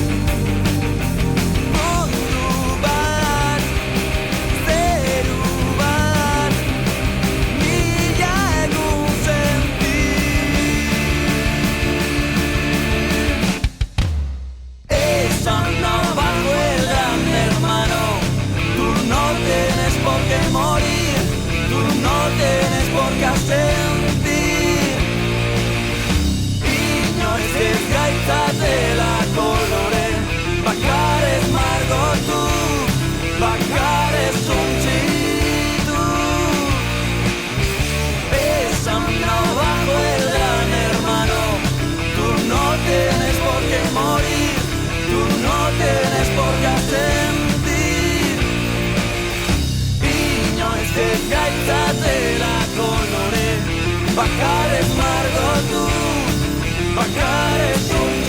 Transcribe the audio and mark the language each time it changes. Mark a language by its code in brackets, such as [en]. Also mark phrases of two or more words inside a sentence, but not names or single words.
[eu] Mundu bat, zeru bat, mila egun senti. [es] Esan abajo el gran hermano, tú no tienes por qué morir, tú no tienes por qué asentir. [eu] Inoiz ez gaitzatela kolore, bakarez margotu, bakarez suntsitu. [es] Esan abajo el gran hermano, tú no tienes por qué morir, tú no tienes por qué asentir. [eu] Inoiz ez gaitzatela kolore, bakarez margotu, bakarez suntsitu.